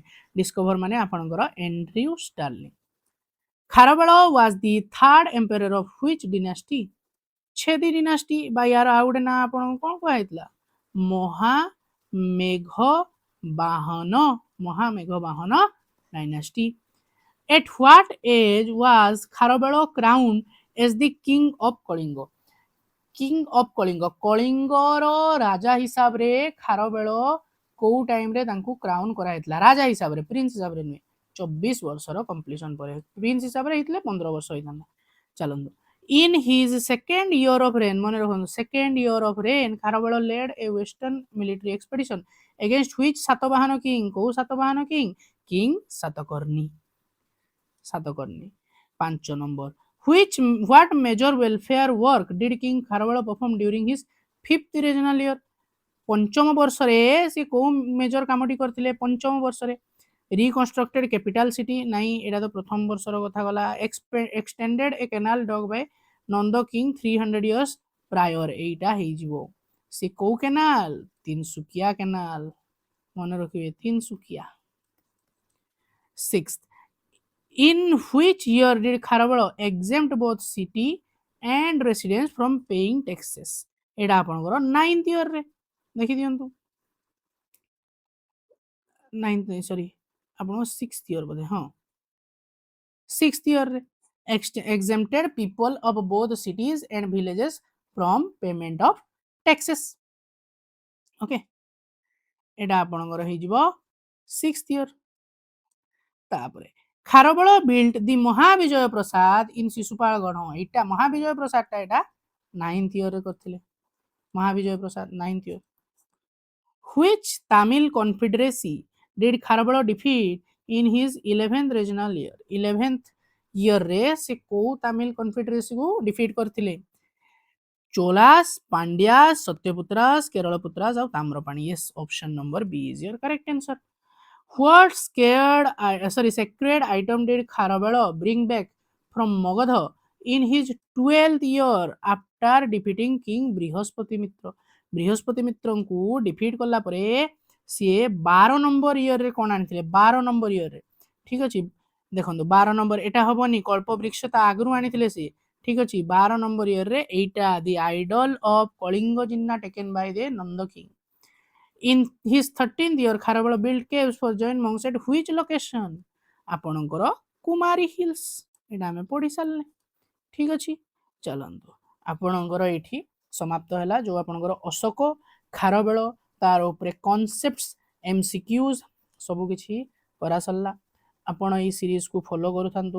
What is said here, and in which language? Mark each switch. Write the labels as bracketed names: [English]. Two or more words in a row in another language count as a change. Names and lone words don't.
[English] ଡିସ୍କଭର [Odia] ମାନେ ଆପଣଙ୍କର [English] ଏଣ୍ଡ୍ରିଉ ଷ୍ଟାର୍ଲିଂ। Kharavela was the third emperor of which dynasty? [Odia] ଛେଦି ଡିନାଷ୍ଟି ବା ୟାର ଆଉ ଗୋଟେ ନାଁ ଆପଣଙ୍କୁ କଣ କୁହାଯାଇଥିଲା? ମହାମେଘବାହନ ଡାଇନାଷ୍ଟି। [English] At what age was ଖାରବେଳ crowned as the king of କଳିଙ୍ଗ? King of [Odia] କଳିଙ୍ଗ, କଳିଙ୍ଗର ରାଜା ହିସାବରେ ଖାରବେଳ କୋଉ ଟାଇମରେ ତାଙ୍କୁ କ୍ରାଉନ କରାଯାଇଥିଲା? ରାଜା ହିସାବରେ, ପ୍ରିନ୍ସ ହିସାବରେ ନୁହେଁ। 24 ବର୍ଷର କମ୍ପ୍ଲିସନ ପରେ। ପ୍ରିନ୍ସ ହିସାବରେ ହେଇଥିଲେ 15 ବର୍ଷ ହେଇଥାନ୍ତା। ଚାଲନ୍ତୁ, [English] in his second year of reign, [Odia] ମନେ ରଖନ୍ତୁ [English] second year of reign ଖାରବେଳ led a western military expedition against which ସାତବାହନ king? [Odia] କୋଉ ସାତବାହନ king? କିଙ୍ଗ ସାତକର୍ଣ୍ଣୀ। 5 ନମ୍ବର, [English] what major welfare work did King ଖାରବେଳ perform during his 5th regnal year? [Odia] ପଞ୍ଚମ ବର୍ଷରେ ସେ କୋଉ ମେଜର କାମଟି କରିଥିଲେ? ପଞ୍ଚମ ବର୍ଷରେ [English] reconstructed capital city? [Odia] ନାଇଁ, ଏଇଟା ତ ପ୍ରଥମ ବର୍ଷର କଥା ଗଲା। [English] extended a canal dug by Nanda king 300 years [Odia] ପ୍ରାୟର, ଏଇଟା ହେଇଯିବ। ସେ କୋଉ କେନାଲ? ତିନସୁକିଆ କେନାଲ, ମନେ ରଖିବେ ତିନସୁକିଆ। [English] 6th, in which year did ଖାରବେଳ exempt both city and residents from paying taxes? [Odia] ଏଇଟା ଆପଣଙ୍କର 9th ଇୟରରେ। ଦେଖି ଦିଅନ୍ତୁ, 9th ସରି ଆପଣଙ୍କ 6th ଇୟର ବୋଧେ, ହଁ 6th ଇୟରରେ [English] exempted people of both cities and villages from payment of taxes। [Odia] ଓକେ, ଏଇଟା ଆପଣଙ୍କର ହେଇଯିବ 6th ଇୟର। ତାପରେ ଖାରବେଳ [English] built the [Odia] ମହାବିଜୟ ପ୍ରସାଦ ଇନ୍ ଶିଶୁପାଳଗଡ଼। ଏଇଟା ମହାବିଜୟ ପ୍ରସାଦଟା ଏଇଟା 9th ଇୟରରେ କରିଥିଲେ। ମହାବିଜୟ ପ୍ରସାଦ 9th ଇୟର। [English] Which Tamil confederacy did ଖାରବେଳ defeat in his 11th regnal year? [Odia] 11th ଇୟରରେ ସେ କୋଉ ତାମିଲ କନଫେଡେରେସିକୁ ଡିଫିଟ୍ କରିଥିଲେ? ଚୋଲାସ, ପାଣ୍ଡ୍ୟାସ, ସତ୍ୟପୁତ୍ରାସ, କେରଳପୁତ୍ରାସ ଆଉ ତାମ୍ରପାଣି। [English] yes, option number B is your correct answer. What sacred item did ଖାରବେଳ bring back from Magadha in his 12th year after defeating King ବୃହସ୍ପତି ମିତ୍ର? [Odia] ବୃହସ୍ପତି ମିତ୍ରଙ୍କୁ ଡିଫିଟ୍ କଲା ପରେ ସିଏ 12 ନମ୍ବର ଇୟରରେ କଣ ଆଣିଥିଲେ? 12 ନମ୍ବର ଇୟରରେ। ଠିକ ଅଛି, ଦେଖନ୍ତୁ 12 ନମ୍ବର ଏଟା ହବନି, କଳ୍ପବୃକ୍ଷ ତା ଆଗରୁ ଆଣିଥିଲେ ସିଏ। ଠିକ ଅଛି, 12 ନମ୍ବର ଇୟରରେ ଏଇଟା [English] the idol of Kalinga Jina taken by the Nanda king. In his 13th year ଖାରବେଳ built caves for Jain monks at which location? [Odia] ଆପଣଙ୍କର କୁମାରୀ ହିଲ୍ସ, ଏଇଟା ଆମେ ପଢି ସାରିଲେ। ଠିକ ଅଛି, ଚାଲନ୍ତୁ ଆପଣଙ୍କର ଏଇଠି ସମାପ୍ତ ହେଲା ଯୋଉ ଆପଣଙ୍କର ଅଶୋକ ଖାରବେଳ ତାର ଉପରେ କନସେପ୍ଟସ, ଏମସିକ୍ୟୁଜ ସବୁକିଛି କରା ସରିଲା। ଆପଣ ଏଇ ସିରିଜକୁ ଫଲୋ କରୁଥାନ୍ତୁ।